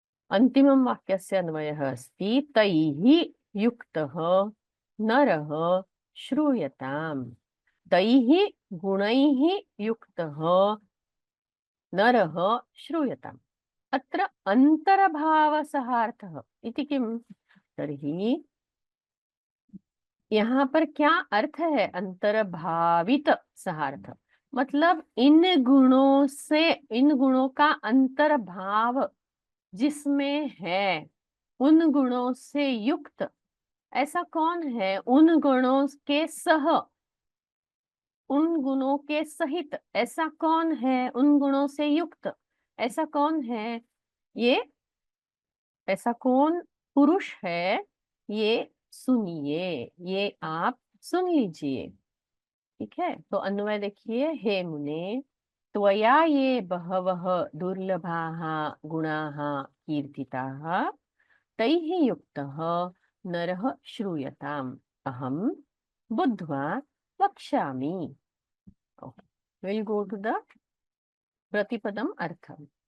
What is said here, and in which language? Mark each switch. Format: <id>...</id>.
<sa>अन्तिमं वाक्यस्य अन्वयः अस्ति तैः युक्तः नरः श्रूयताम्। तैः गुणैः युक्तः नरः श्रूयताम्। अत्र अंतर्भावसहार्थः इति किम्?</sa> <hi>तर्हि यहाँ पर क्या अर्थ है अंतर्भावित सहार्थ? मतलब इन गुणों का अंतर्भाव जिसमें है, उन गुणों से युक्त ऐसा कौन है? उन गुणों के उन गुणों के सहित ऐसा कौन है? उन गुणों से युक्त ऐसा कौन है? ये ऐसा कौन पुरुष है? ये सुनिए, ये आप सुन लीजिए। ठीक है, तो अन्वय देखिए।</hi> <sa>हे मुने, त्वया ये बहवः दुर्लभाः गुणाः कीर्तिताः तैः युक्तः नरः श्रूयताम्। अहं बुद्ध्वा वक्ष्यामि। Okay.</sa> <en>We'll go to the</en> <sa>प्रतिपदम अर्थम।</sa>